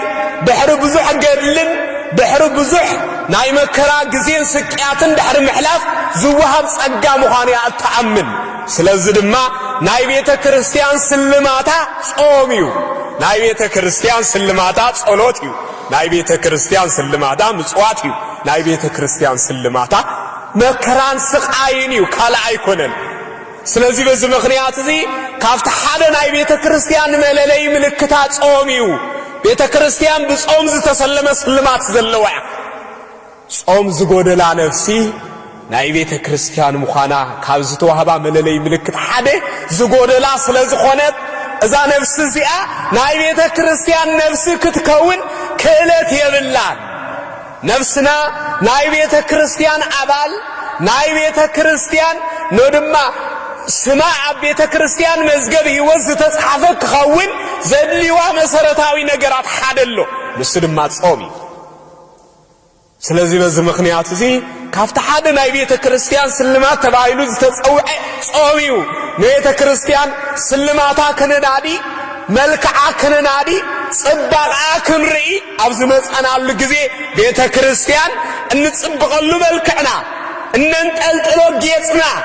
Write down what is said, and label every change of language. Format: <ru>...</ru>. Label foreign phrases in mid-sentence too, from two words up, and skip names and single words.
<ti>ድሕሪ ብዙሕ ገድልን ድሕሪ ብዙሕ ናይ መከራ ግዜን ስቅያትን ድሕሪ ምሕላፍ ዝወሃብ ጸጋ ምዃኑ እተኣምን ስለዚ ድማ ናይ ቤተ ክርስቲያን ስልማታ ጾም እዩ ናይ ቤተ ክርስቲያን ስልማታ ጸሎት እዩ ናይ ቤተ ክርስቲያን ስልማታ ምጽዋት እዩ ናይ ቤተ ክርስቲያን ስልማታ መከራን ስቃይን እዩ ካልእ ኣይኮነን</ti> <am>ስለዚህ በዚህ ምክንያት</am> <ti>እዚ ካብቲ ሓደ ናይ ቤተ ክርስቲያን መለለይ ምልክታ ጾም እዩ ቤተ ክርስቲያን ብጾም ዝተሰለመ ስልማት ዘለዋ ጾም ዝጎደላ ነፍሲ ናይ ቤተ ክርስቲያን ምዃና ካብ ዝተዋህባ መለለይ ምልክት ሓደ ዝጎደላ ስለዝኾነት እዛ ነፍሲ እዚኣ ናይ ቤተ ክርስቲያን ነፍሲ ክትከውን ክእለት የብላን ነፍስና ናይ ቤተ ክርስቲያን አባል ናይ ቤተ ክርስቲያን ነድማ ስማ ኣብ ቤተ ክርስቲያን መዝገብ ሕይወት ዝተጻሕፈ ክኸውን ዘድልዋ መሰረታዊ ነገራት ሓደሎ ንሱ ድማ ጾም እዩ</ti> <am>ስለዚህ በዚህ ምክንያት</am> <ti>እዚ ካብቲ ሓደ ናይ ቤተ ክርስቲያን ስልማት ተባሂሉ ዝተጸውዐ ጾም እዩ ቤተ ክርስቲያን ስልማታ ከነዳዲ መልክዓ ከነናዲ ጽባቃ ክንርኢ ኣብ ዝመጸናሉ ግዜ ቤተ ክርስቲያን እንጽብቀሉ መልክዕና እንንጠልጥሎ ጌጽና</ti>